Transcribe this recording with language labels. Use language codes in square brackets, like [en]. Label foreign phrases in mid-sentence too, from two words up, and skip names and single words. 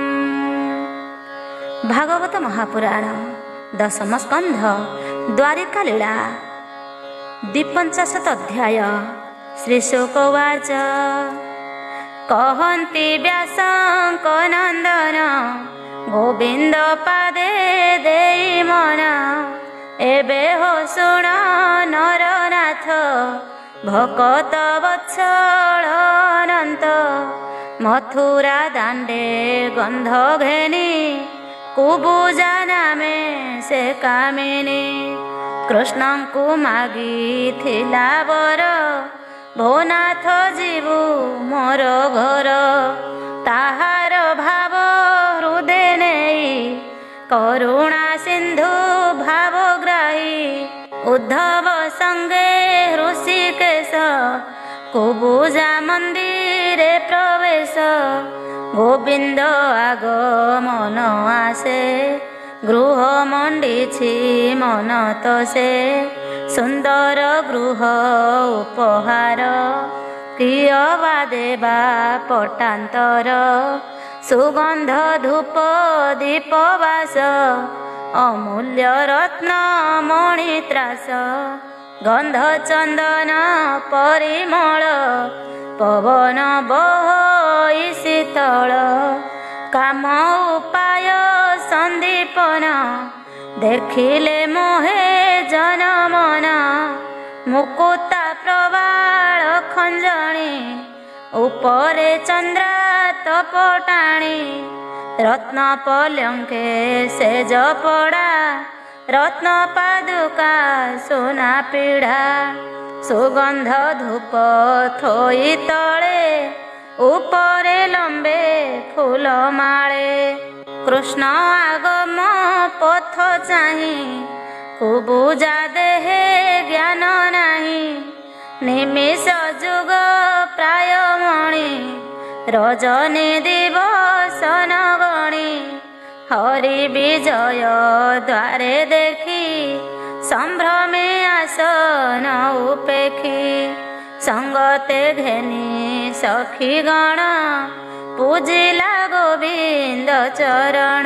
[or] ଭାଗବତ ମହାପୁରାଣ ଦଶମ ସ୍କନ୍ଧ ଦ୍ୱାରିକା ଲୀଳା 52 ଅଧ୍ୟାୟ। [sa] श्री शुक उवाच [or] କହନ୍ତି ବ୍ୟାସଙ୍କ ନନ୍ଦନ ଗୋବିନ୍ଦ ପାଦେ ଦେଇ ମନ। ଏବେ ହୋ ଶୁଣ ନରନାଥ ଭକତ ବତ୍ସଳ ଅନନ୍ତ। ମଥୁରା ଦାଣ୍ଡେ ଗନ୍ଧ ଘେନି କୁବୁଜା ନାମେ ସେ କାମିନୀ। କୃଷ୍ଣ କୁ ମାଗି ଥିଲା ବର ଭୋ ନାଥ ଯିବୁ ମୋର ଘର। ତାହାର ଭାବ ହୃଦୟ ନେଇ କରୁଣା ସିନ୍ଧୁ ଭାବଗ୍ରାହୀ। ଉଦ୍ଧବ ସଙ୍ଗେ ହୃଷିକେଶ କୁବୁଜା ମନ୍ଦିରେ ପ୍ରବେଶ। ଗୋବିନ୍ଦ ଆଗମନ ଆଶେ ଗୃହ ମଣ୍ଡିଛି ମନ ତୋଷେ। ସୁନ୍ଦର ଗୃହ ଉପହାର କିଅବା ଦେବା ପଟାନ୍ତର। ସୁଗନ୍ଧ ଧୂପ ଦୀପବାସ ଅମୂଲ୍ୟ ରତ୍ନ ମଣିତ୍ରାସ। ଗନ୍ଧ ଚନ୍ଦନ ପରିମଳ ପବନ ବହଇ ଶୀତଳ। କାମ ଉପାୟ ସନ୍ଦୀପନ ଦେଖିଲେ ମୋହେ ଜନମନ। ମୁକୁତା ପ୍ରବାଳ ଖଞ୍ଜଣି ଉପରେ ଚନ୍ଦ୍ରାତପ ଟାଣି। ରତ୍ନ ପଲଙ୍କେ ସେଜ ପଡ଼ା ରତ୍ନ ପାଦୁକା ସୁନା ପିଢ଼ା। ସୁଗନ୍ଧ ଧୂପ ଥୋଇ ତଳେ ଉପରେ ଲମ୍ବେ ଫୁଲ ମାଳେ। କୃଷ୍ଣ ଆଗମ ପଥ ଚାହିଁ କୁବୁଜା ଦେହେ ଜ୍ଞାନ ନାହିଁ। ନିମିଷ ଯୁଗ ପ୍ରାୟ ମଣି ରଜନୀ ଦିବସ ନ ଗଣି। ହରି ବିଜୟ ଦ୍ୱାରେ ଦେଖି ସମ୍ଭ୍ରମେ ଆସନ ଉପେଖି। ସଙ୍ଗତେ ଘେନି ସଖୀ ଗଣ ପୂଜିଲା ଗୋବିନ୍ଦ ଚରଣ।